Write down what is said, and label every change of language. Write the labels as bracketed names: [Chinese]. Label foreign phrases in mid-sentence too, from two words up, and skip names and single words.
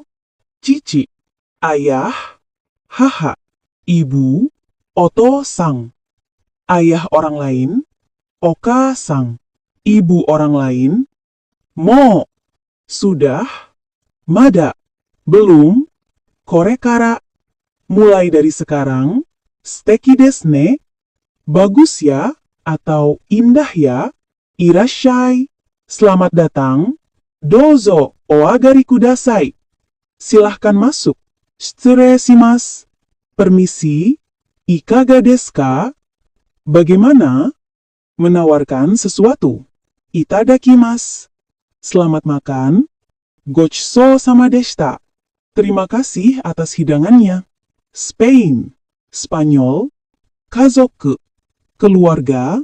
[Indonesian] Cici, ayah. Haha, ibu. Oto-sang, ayah orang lain. Oka-sang, ibu orang lain. Mo, sudah. Mada, belum. Korekara, mulai dari sekarang. [Japanese] 素敵ですね, [Indonesian] bagus ya, atau indah ya. Irashai, selamat datang. [Japanese] どうぞ、お上がりください, [Indonesian] silahkan masuk. [Japanese] 失礼します, permisi. いかがですか, [Indonesian] bagaimana? Menawarkan sesuatu. Itadakimasu, selamat makan. [Japanese] ご馳走様でした, [Indonesian] terima kasih atas hidangannya. Spain, Spanyol. Kazoku, keluarga.